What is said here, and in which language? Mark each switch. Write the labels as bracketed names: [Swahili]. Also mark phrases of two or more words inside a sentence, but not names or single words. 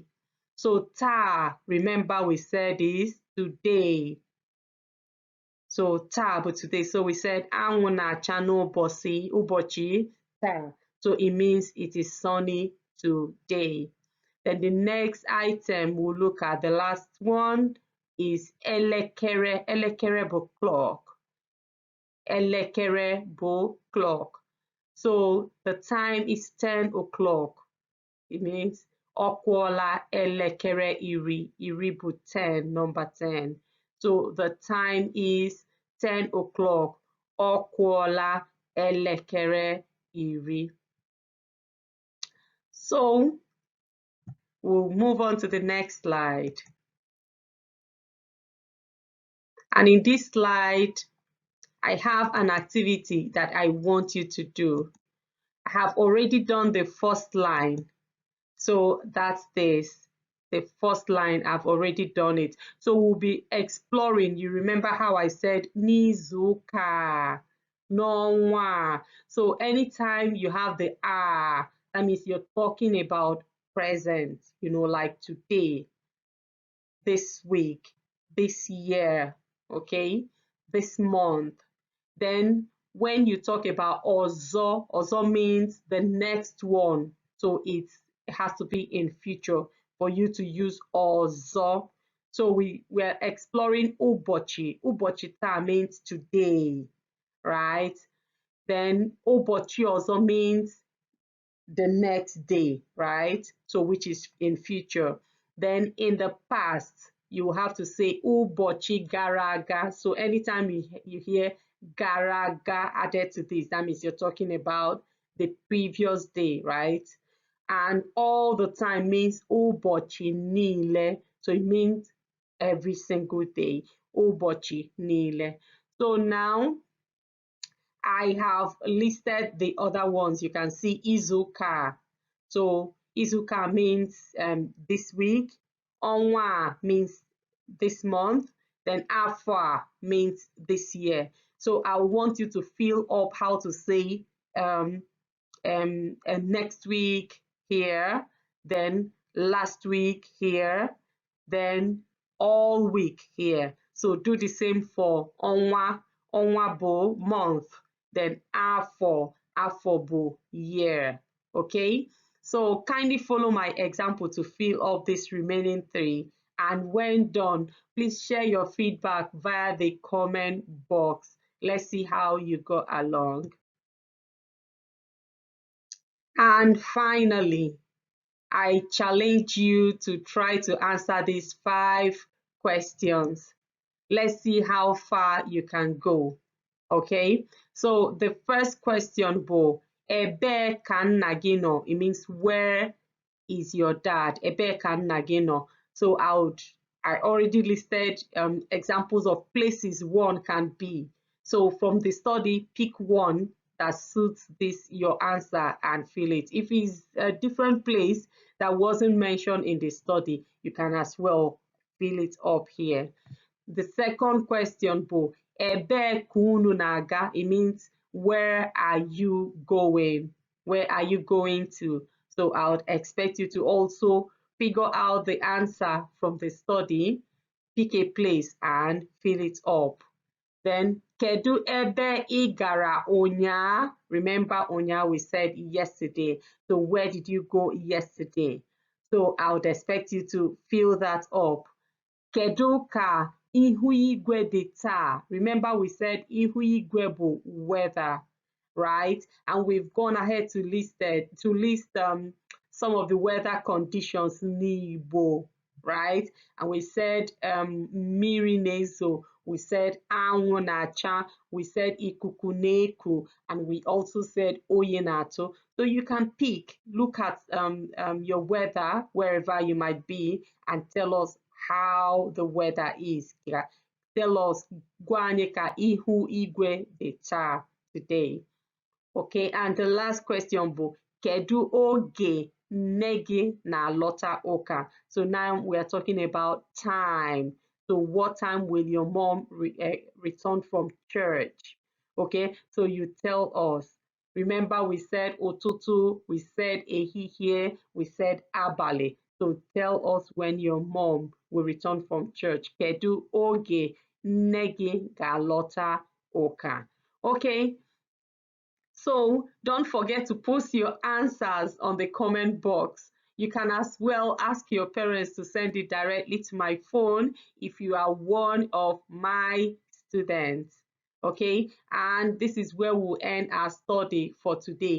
[English] So taa, remember we said is today. [Igbo] So taa bụ today. [English] So we said [Igbo] anwụ na-acha n'ụbọchị taa. [English] So it means it is sunny today. Then the next item we'll look at, the last one, is elekere. [Igbo] Elekere bụ clock. Elekere bụ clock. [English] So the time is 10 o'clock. It means [Igbo] ọ kụọla elekere iri. Iri bụ 10, [English] number 10. So the time is 10 o'clock. [Igbo] Ọ kụọla elekere iri. [English] So we'll move on to the next slide. And in this slide, I have an activity that I want you to do. I have already done the first line. So that's this. The first line, I've already done it. So we'll be exploring. You remember how I said [Igbo] n'izuụka, n'ọnwa. [English] So anytime you have the that means you're talking about present, like today, this week, this year, okay, this month. Then when you talk about ọzọ, ọzọ means the next one. So it has to be in future for you to use ọzọ. So we're exploring ụbọchị. [Igbo] Ụbọchị taa [English] means today, right? Then [Igbo] ụbọchị ọzọ [English] means the next day, right? So which is in future. Then in the past, you have to say [Igbo] ụbọchị gara aga. [English] So anytime you hear [Igbo] gara aga [English] added to this, that means you're talking about the previous day, right? And all the time means [Igbo] ụbọchị niile. [English] So it means every single day. [Igbo] Ụbọchị niile. [English] So now I have listed the other ones. You can see izuụka. So izuụka means this week. Ọnwa means this month. Then afọ means this year. So I want you to fill up how to say next week here, then last week here, then all week here. So do the same for ọnwa. [Igbo] Ọnwa bụ [English] month. Then [Igbo] afọ bụ [English] year. Okay, so kindly follow my example to fill up this remaining 3, and when done, please share your feedback via the comment box. Let's see how you got along. And finally, I challenge you to try to answer these 5 questions. Let's see how far you can go. Okay, so the first question [Igbo] bụ ebee ka nna gị nọ? [English] It means where is your dad? [Igbo] Ebee ka nna gị nọ? [English] So I already listed examples of places one can be. So from the study, pick one that suits your answer and fill it. If it's a different place that wasn't mentioned in the study, you can as well fill it up here. The second question [Igbo] bụ ebee ka unu na-aga? [English] It means where are you going? Where are you going to? So I would expect you to also figure out the answer from the study, pick a place and fill it up. [Igbo] Then kedu ebe ị gara ụnyaa? [English] Remember ụnyaa we said yesterday. So where did you go yesterday? So I would expect you to fill that up. [Igbo] Kedu ka ihu igwe dị taa? [English] Remember we said [Igbo] ihu igwe bụ [English] weather, right? And we've gone ahead to list some of the weather conditions n'Igbo, right? And we said [Igbo] mmiri na-ezo, [English] we said [Igbo] anwụ na-acha, [English] we said [Igbo] ikuku na-eku, [English] and we also said [Igbo] oyi na-atụ. [English] So you can pick, look at your weather wherever you might be and tell us how the weather is. Tell us [Igbo] gwa anyị ka ihu igwe dị taa today. [English] Okay, and the last question [Igbo] bụ kedu oge nne gị na-alọta ụka? [English] So now we are talking about time. So what time will your mom return from church? Okay, so you tell us. Remember we said ụtụtụ, we said ehihie, we said abalị. So tell us when your mom will return from church. [Igbo] Kedu oge nne gị ga-alọta ụka? [English] Okay. So don't forget to post your answers on the comment box. You can as well ask your parents to send it directly to my phone if you are one of my students. Okay, and this is where we'll end our study for today.